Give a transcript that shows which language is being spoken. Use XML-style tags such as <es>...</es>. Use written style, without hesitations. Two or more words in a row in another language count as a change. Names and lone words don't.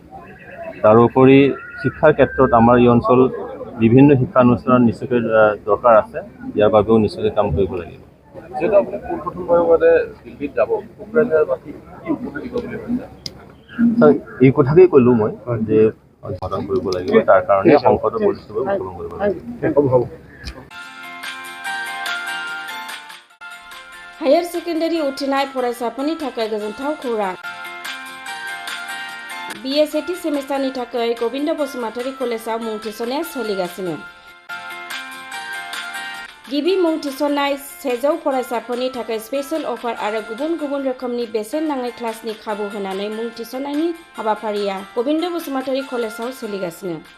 <as>তাৰোপৰি শিক্ষাৰ ক্ষেত্ৰত আমাৰ এই অঞ্চল বিভিন্ন শিক্ষানুষ্ঠানৰ নিশ্চয়কৈ দৰকাৰ আছে, ইয়াৰ বাবেও নিশ্চয়কৈ কাম কৰিব লাগিব। এই কথাকেই ক'লোঁ মই যে সমাধান কৰিব লাগিব, তাৰ কাৰণে সংসদৰ পৰিস্থিতিবোৰ উত্থাপন কৰিব লাগিব।</as> <en>higher secondary</en> <brx>उथ्रिनाय फरायसाफोरनि थाखाय गोजोनथाव खौरां। BA सेथि सेमिस्टारनि थाखाय गबिन्द बसुमतारी कलेजाव मुं थिसननाया सोलिगासिनो। गिबि मुं थिसननाय 100 फरायसाफोरनि थाखाय</brx> <en>special offer</en> <brx>आरो गुबुन गुबुन रोखोमनि बेसेन नाङै क्लासनि खाबु होनानै मुं थिसननायनि हाबाफारिया गबिन्द बसुमतारी कलेजाव सोलिगासिनो।</brx>